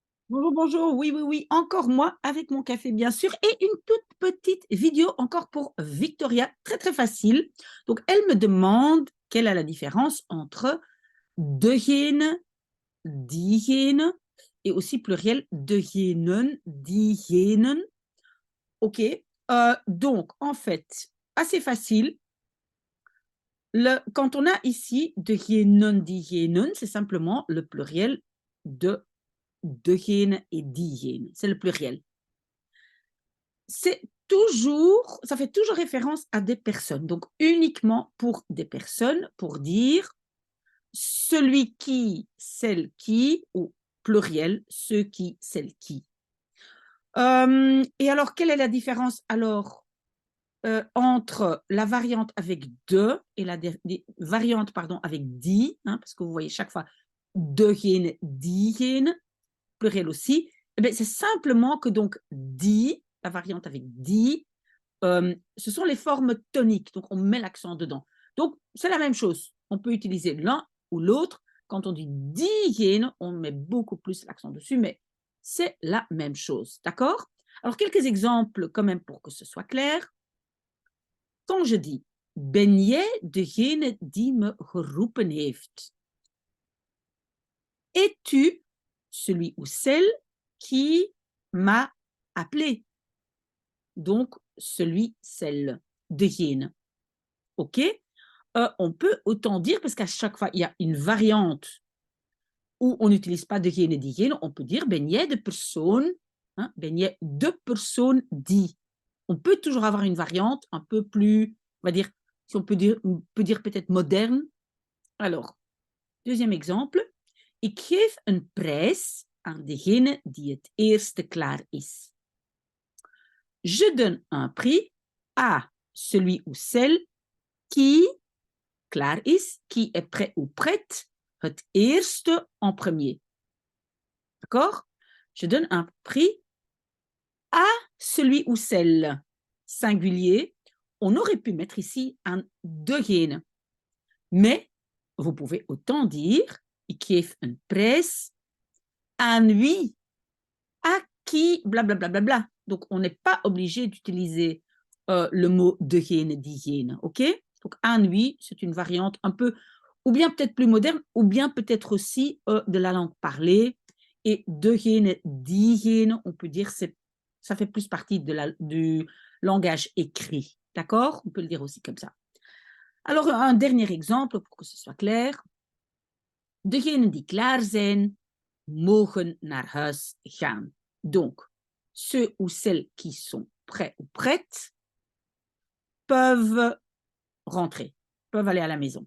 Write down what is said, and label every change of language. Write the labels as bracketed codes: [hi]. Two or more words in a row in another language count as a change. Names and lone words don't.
[fr] Bonjour, bonjour. Oui, oui, oui, encore moi avec mon café, bien sûr, et une toute petite vidéo encore pour Victoria, très, très facile. Donc, elle me demande quelle est la différence entre [nl] degene, diegene [fr] et aussi pluriel [nl] degenen, diegenen. [fr] OK. Donc, en fait, assez facile. Quand on a ici [nl] degenen, diegenen, [fr] c'est simplement le pluriel de degene et diegene. C'est le pluriel. C'est toujours, ça fait toujours référence à des personnes, donc uniquement pour des personnes, pour dire celui qui, celle qui, ou pluriel, ceux qui, celles qui. Et alors, quelle est la différence alors entre la variante avec de et la variante pardon, avec die, hein, parce que vous voyez chaque fois [nl] degene, diegene, [fr] pluriel aussi, eh bien, c'est simplement que donc die, la variante avec die, ce sont les formes toniques, donc on met l'accent dedans. Donc, c'est la même chose. On peut utiliser l'un ou l'autre. Quand on dit diegene, on met beaucoup plus l'accent dessus, mais c'est la même chose. D'accord? Alors, quelques exemples quand même pour que ce soit clair. Quand je dis [nl] ben jij degene die me geroepen heeft? [fr] Es-tu celui ou celle qui m'a appelé? Donc, celui, celle, degene. OK? On peut autant dire, parce qu'à chaque fois, il y a une variante où on n'utilise pas [nl] degene, diegene, [fr] on peut dire [nl] ben jij de persoon, hein, ben jij de persoon die. [fr] On peut toujours avoir une variante un peu plus, on va dire, si on peut dire peut-être moderne. Alors, deuxième exemple. [nl] Ik geef een prijs aan degene die het eerste klaar is. [fr] Je donne un prix à celui ou celle qui, [nl] klaar is, [fr] qui est prêt ou prête, [nl] het eerste [fr] en premier. D'accord? Je donne un prix à celui ou celle, singulier. On aurait pu mettre ici un degene. Mais vous pouvez autant dire, [nl] ik geef een prijs aan wie, [fr] à qui, blablabla. Bla, bla, bla. Donc, on n'est pas obligé d'utiliser le mot [nl] degene, diegene. [fr] OK? [nl] Donc, aan wie, [fr] c'est une variante un peu, ou bien peut-être plus moderne, ou bien peut-être aussi de la langue parlée. [nl] Et degene, diegene, [fr] on peut dire, ça fait plus partie du langage écrit. D'accord? On peut le dire aussi comme ça. Alors, un dernier exemple pour que ce soit clair. [nl] Degenen die klaar zijn, mogen naar huis gaan. [fr] Donc, ceux ou celles qui sont prêts ou prêtes peuvent rentrer, peuvent aller à la maison.